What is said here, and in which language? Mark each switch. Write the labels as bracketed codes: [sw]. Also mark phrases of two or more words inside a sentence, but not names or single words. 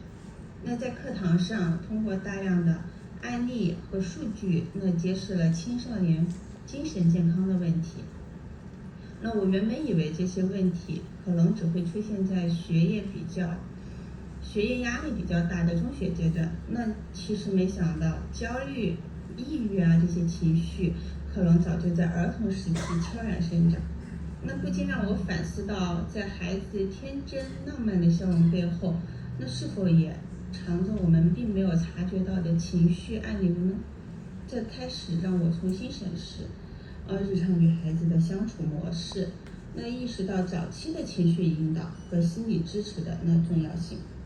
[zh] 那在課堂上，通過大量的案例和數據，揭示了青少年精神健康的問題。那我原本以為這些問題可能只會出現在學業壓力比較大的中學階段，那其實沒想到焦慮、抑鬱這些情緒可能早就在兒童時期悄然生長。那不禁讓我反思到，在孩子天真浪漫的笑容背後， 那是否也藏着我们并没有察觉到的情绪暗流呢？这开始让我重新审视日常与孩子的相处模式，那意识到早期的情绪引导和心理支持的重要性。